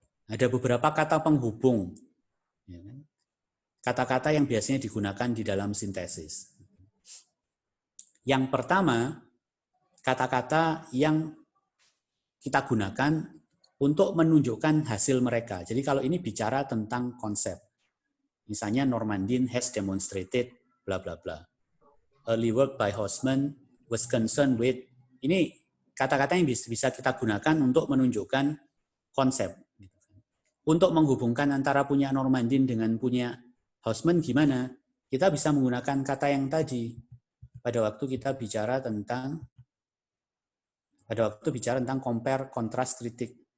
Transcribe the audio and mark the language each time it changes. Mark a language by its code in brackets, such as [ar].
[id] Ada beberapa kata penghubung, kata-kata yang biasanya digunakan di dalam sintesis. Yang pertama, kata-kata yang kita gunakan untuk menunjukkan hasil mereka. Jadi kalau ini bicara tentang konsep. Misalnya [en] Normandin has demonstrated bla bla bla. Early work by Hosman was concerned with. [id] Ini kata-kata yang bisa kita gunakan untuk menunjukkan konsep. Untuk menghubungkan antara punya Normandin dengan punya Hosman gimana? Kita bisa menggunakan kata yang tadi pada waktu kita bicara tentang compare, kontras, kritik.